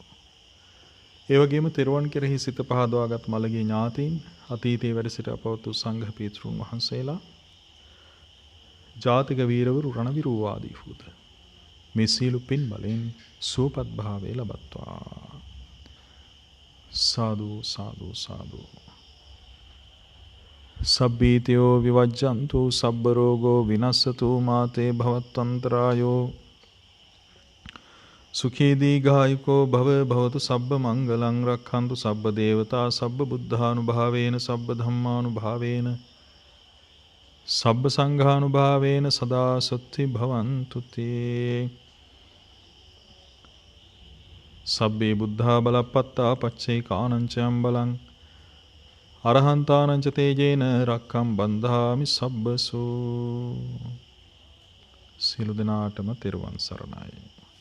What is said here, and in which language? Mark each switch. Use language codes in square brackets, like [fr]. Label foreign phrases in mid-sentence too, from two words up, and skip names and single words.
[si] ඒ වගේම තෙරුවන් කෙරෙහි සිත පහදවාගත් මළගිය ඥාතීන් අතීතයේ වැඩ සිට අපවතු සංඝ පීතෘන් වහන්සේලා ජාතික වීරවරු රණවිරූ ආදී වූද මේ සියලු පින් බලෙන් සුවපත් භාවය ලබත්වා. සාදු සාදු සාදු. [pi] සබ්බීතයෝ විවජ්ජන්තු සබ්බ රෝගෝ විනස්සතු මාතේ භවත්වන්තරායෝ සුඛී දීඝායුකෝ භව භවතු සබ්බ මංගලං රක්ඛන්තු සබ්බ දේවතා සබ්බ බුද්ධානුභාවේන සබ්බ ධම්මානුභාවේන සබ්බ සංඝානුභාවේන සදා සොත්ති භවන්තු තේ. සබ්බේ බුද්ධා බලප්පත්තා පච්චේකානංචයම් බලං අරහන්තානංච තේජේන රක්ඛම් බන්ධාමි සබ්බසෝ. [si] සියලු දෙනාටම තෙරුවන් සරණයි.